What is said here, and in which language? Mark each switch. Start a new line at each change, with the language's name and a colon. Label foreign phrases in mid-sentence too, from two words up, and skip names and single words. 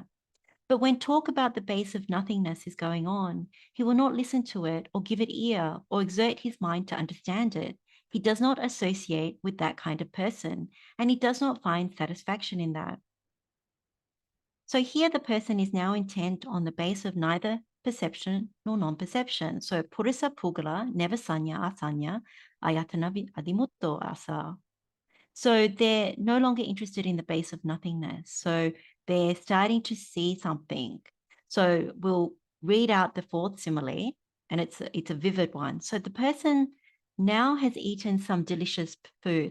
English: But when talk about the base of nothingness is going on, he will not listen to it or give it ear or exert his mind to understand it. He does not associate with that kind of person, and he does not find satisfaction in that. So here the person is now intent on the base of neither perception nor non-perception.
Pali: So purisa pugala, never sanya asanya, ayatana adimutto asa.
English: So they're no longer interested in the base of nothingness. So they're starting to see something. So we'll read out the fourth simile, and it's a vivid one. So the person now has eaten some delicious food.